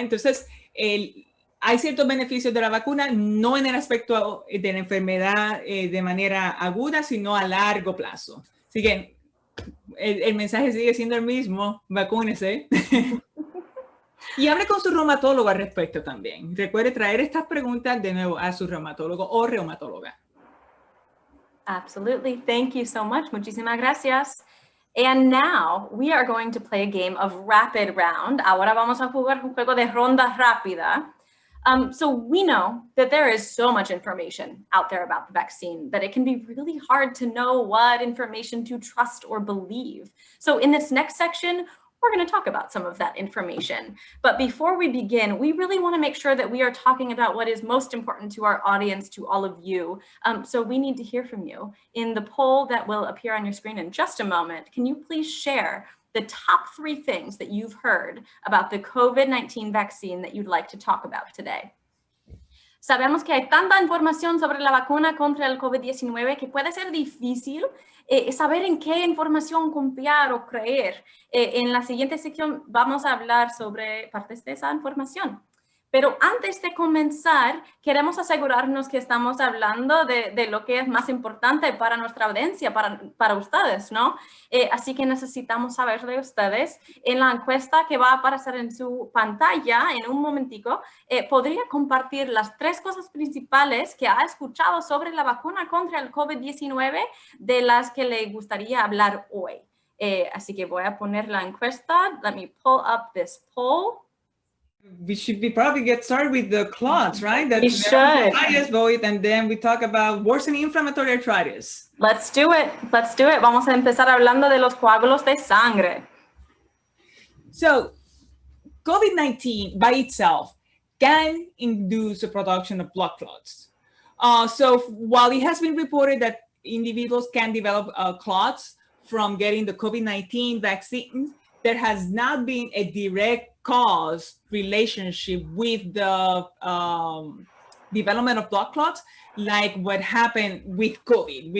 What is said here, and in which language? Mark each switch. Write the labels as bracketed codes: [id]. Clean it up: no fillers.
[es] Entonces, hay ciertos beneficios de la vacuna, no en el aspecto de la enfermedad de manera aguda, sino a largo plazo. Así que el mensaje sigue siendo el mismo, vacúnese. Y hable con su reumatólogo al respecto también. Recuerde traer estas preguntas de nuevo a su reumatólogo o reumatóloga. [en] Absolutely. Thank you so much. [es] Muchísimas gracias. [en] And now we are going to play a game of rapid round. [es] Ahora vamos a jugar un juego de ronda rápida. [en] So we know that there is so much information out there about the vaccine that it can be really hard to know what information to trust or believe. So in this next section, we're going to talk about some of that information. But before we begin, we really want to make sure that we are talking about what is most important to our audience, to all of you. So we need to hear from you. In the poll that will appear on your screen in just a moment, can you please share the top 3 things that you've heard about the COVID-19 vaccine that you'd like to talk about today. [es] Sabemos que hay tanta información sobre la vacuna contra el COVID-19 que puede ser difícil saber en qué información confiar o creer. En la siguiente sección vamos a hablar sobre partes de esa información. Pero antes de comenzar, queremos asegurarnos que estamos hablando de lo que es más importante para nuestra audiencia, para ustedes, ¿no? Así que necesitamos saber de ustedes. En la encuesta que va a aparecer en su pantalla en un momentico, podría compartir las 3 cosas principales que ha escuchado sobre la vacuna contra el COVID-19 de las que le gustaría hablar hoy. Así que voy a poner la encuesta. [en] Let me pull up this poll. We should probably get started with the clots, right? We should. Highest vote, and then we talk about worsening inflammatory arthritis. Let's do it. Let's do it. [es] Vamos a empezar hablando de los coágulos de sangre. [en] So, COVID-19 by itself can induce the production of blood clots. So while it has been reported that individuals can develop clots from getting the COVID-19 vaccine, there has not been a direct cause relationship with the development of blood clots, like what happened with COVID.